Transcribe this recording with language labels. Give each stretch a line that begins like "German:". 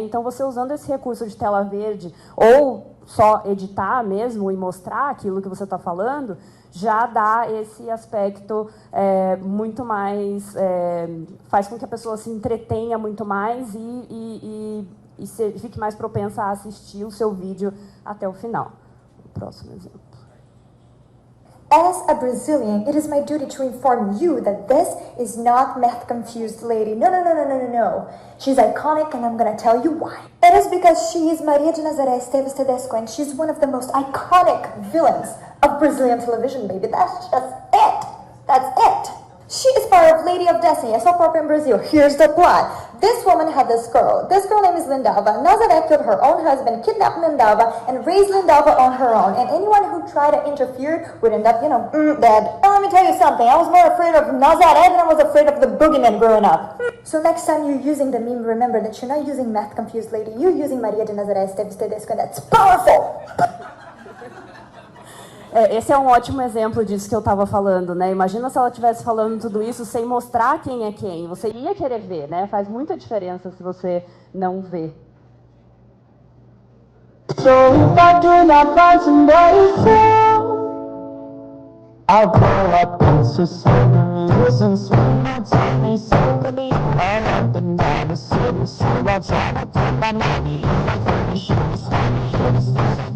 Portuguese: Então, você usando esse recurso de tela verde ou só editar mesmo e mostrar aquilo que você está falando, já dá esse aspecto muito mais... faz com que a pessoa se entretenha muito mais e fique mais propensa a assistir o seu vídeo até o final. O próximo exemplo.
English: As a Brazilian, it is my duty to inform you that this is not math-confused lady. No, no, no, no, no, no, no. She's iconic, and I'm gonna tell you why. It is because she is Maria de Nazaré Esteves Tedesco, and she's one of the most iconic villains of Brazilian television, baby. That's just it. That's it. She is part of Lady of Destiny, a soap opera in Brazil. Here's the plot. This woman had this girl. This girl name is Lindava. Nazaré killed her own husband, kidnapped Lindava, and raised Lindava on her own. And anyone who tried to interfere would end up, dead. Now, let me tell you something. I was more afraid of Nazaré than I was afraid of the boogeyman growing up. So next time you're using the meme, remember that you're not using math-confused lady. You're using Maria de Nazaré Esteves Tedesco, and that's powerful!
Portuguese: Esse é um ótimo exemplo disso que eu estava falando, né? Imagina se ela estivesse falando tudo isso sem mostrar quem é quem. Você ia querer ver, né? Faz muita diferença se você não vê.
English: So if I do not find somebody I'll grow up in society, listen, swing, that's me, simply, and up and down the city, so I'll try to put my money in my shoes.